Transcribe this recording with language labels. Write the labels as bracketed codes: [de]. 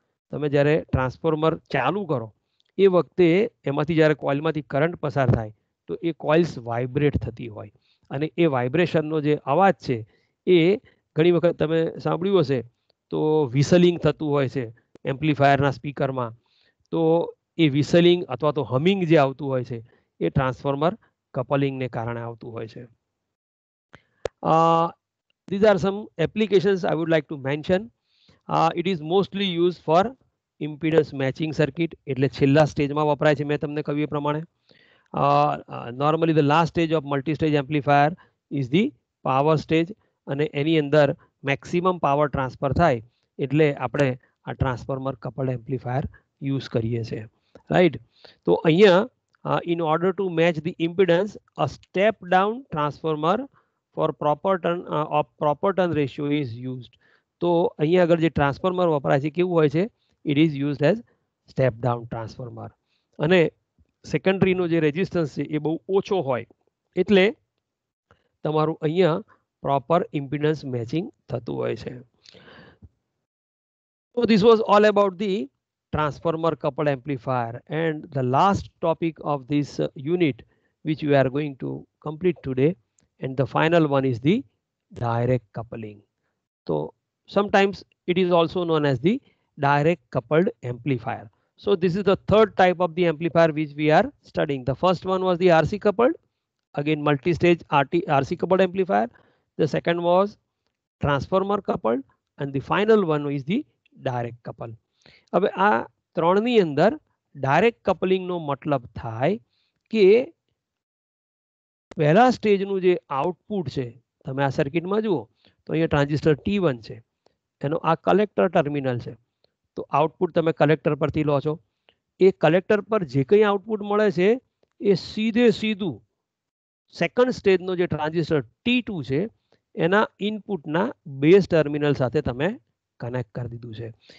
[gu] તમે જ્યારે ટ્રાન્સફોર્મર ચાલુ કરો એ વખતે એમાંથી જ્યારે કોઇલમાંથી કરંટ પસાર થાય તો એ કોઇલ્સ વાઇબ્રેટ થતી હોય, અને એ વાઇબ્રેશનનો જે અવાજ છે એ ઘણી વખત તમે સાંભળ્યું હશે તો વિસલિંગ થતું હોય છે એમ્પ્લીફાયરના સ્પીકરમાં. તો એ વિસલિંગ અથવા તો હમિંગ જે આવતું હોય છે એ ટ્રાન્સફોર્મર કપલિંગને કારણે આવતું હોય છે. [en] These are some applications I would like to mention. It is mostly used for impedance matching circuit, [gu] એટલે છેલ્લા સ્ટેજમાં વપરાય છે મેં તમને કહ્યું એ પ્રમાણે. [en] Normally the last stage of multi-stage amplifier is the power stage, [gu] અને એની અંદર મેક્સિમમ પાવર ટ્રાન્સફર થાય એટલે આપણે આ ટ્રાન્સફોર્મર કપલ્ડ એમ્પ્લીફાયર યુઝ કરીએ છીએ, રાઈટ. તો અહીંયા [en] in order to match the impedance, a step down transformer for proper turn ratio is used. [gu] તો અહીંયા આગળ જે ટ્રાન્સફોર્મર વપરાય છે કેવું હોય છે? [en] It is used as step down transformer. [gu] અને સેકન્ડરીનો જે રેઝિસ્ટન્સ છે એ બહુ ઓછો હોય એટલે તમારું અહીંયા પ્રોપર ઇમ્પિડન્સ મેચિંગ થતું હોય છે. [en] So this was all about the transformer coupled amplifier, and the last topic of this unit which we are going to complete today, and the final one is the direct coupling. So sometimes it is also known as the direct coupled amplifier. So this is the third type of the amplifier which we are studying. The first one was the RC coupled, again multi-stage RC coupled amplifier. The second was transformer coupled, and the final one is the direct couple. [gu] હવે આ ત્રણની અંદર direct કપલિંગનો મતલબ થાય કે પહેલા સ્ટેજનું જે output છે, તમે આ સર્કિટમાં જુઓ તો અહીંયા ટ્રાન્ઝિસ્ટર T1 છે, એનો આ કલેક્ટર ટર્મિનલ છે. તો આઉટપુટ તમે કલેક્ટર પરથી લો છો. એ કલેક્ટર પર જે કંઈ આઉટપુટ મળે છે એ સીધું સેકન્ડ સ્ટેજનો જે ટ્રાન્ઝિસ્ટર T2 છે એના ઇનપુટના બેઝ ટર્મિનલ સાથે તમે કનેક્ટ કરી દીધું છે.